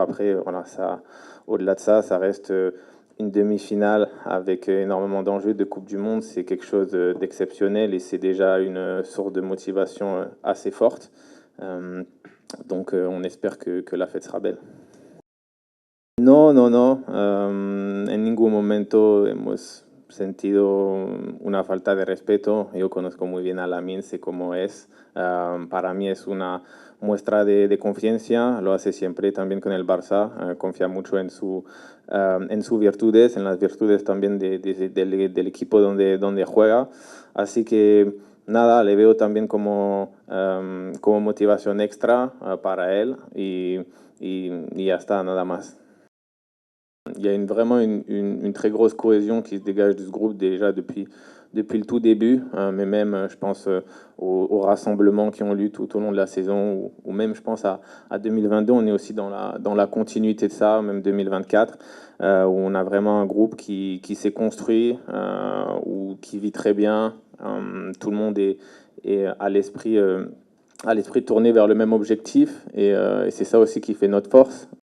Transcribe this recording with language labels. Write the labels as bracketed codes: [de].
[fr] Après, voilà, au-delà de ça, ça reste une demi-finale avec énormément d'enjeux de Coupe du Monde. C'est quelque chose d'exceptionnel et c'est déjà une source de motivation assez forte. Donc, on espère que la fête sera belle. [es] No, en ningún momento hemos sentido una falta de respeto. Yo conozco muy bien a Lamine, sé cómo es. Para mí es una muestra de confianza, lo hace siempre también con el Barça, confía mucho en sus virtudes, en las virtudes también del equipo donde juega. Así que nada, le veo también como motivación extra para él y ya está, nada más. [fr] Il y a vraiment une très grosse cohésion qui se dégage de ce groupe déjà depuis le tout début, mais même je pense aux rassemblements qui ont lieu tout au long de la saison, ou même je pense à 2022, on est aussi dans la continuité de ça, même 2024, où on a vraiment un groupe qui s'est construit, ou qui vit très bien, tout le monde est à l'esprit tourné vers le même objectif, et c'est ça aussi qui fait notre force.